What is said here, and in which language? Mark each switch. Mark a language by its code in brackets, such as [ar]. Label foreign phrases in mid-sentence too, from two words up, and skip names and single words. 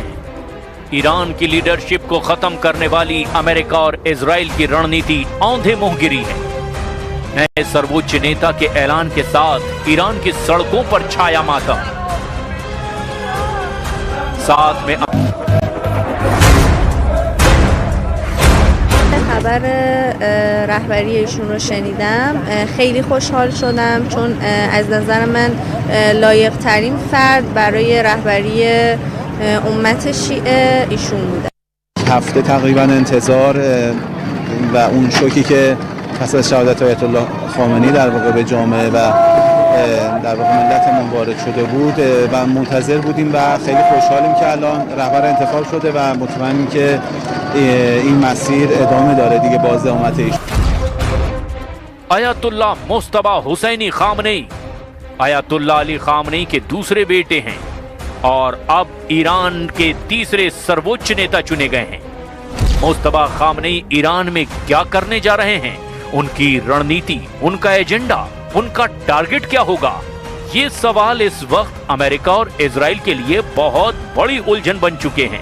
[hi] ईरान की लीडरशिप को खत्म करने वाली अमेरिका और इजराइल की रणनीति औंधे मुंह गिरी है। नए सर्वोच्च नेता के ऐलान के साथ ईरान की सड़कों पर छाया मातम। साथ में [fa] خبر رهبری ایشون رو شنیدم خیلی خوشحال شدم، چون از نظر من لایق ترین فرد برای رهبری امت شیعه ایشون بوده. هفته تقریبا انتظار و اون شوکی که پس از شهادت آیت الله خامنه‌ای در واقع به جامعه و در واقع ملتمون وارد شده بود و منتظر بودیم و خیلی خوشحالیم که الان رهبر انتخاب شده و مطمئنیم که این مسیر ادامه داره دیگه. باز امت ایشون [hi] अयतुल्ला मुस्तबा हुसैनी खामनेई अयतुल्ला अली खामनेई के दूसरे बेटे हैं और अब ईरान के तीसरे सर्वोच्च नेता चुने गए हैं। मुस्तबा खामनेई ईरान में क्या करने जा रहे हैं, उनकी रणनीति, उनका एजेंडा, उनका टारगेट क्या होगा, ये सवाल इस वक्त अमेरिका और इजराइल के लिए बहुत बड़ी उलझन बन चुके हैं।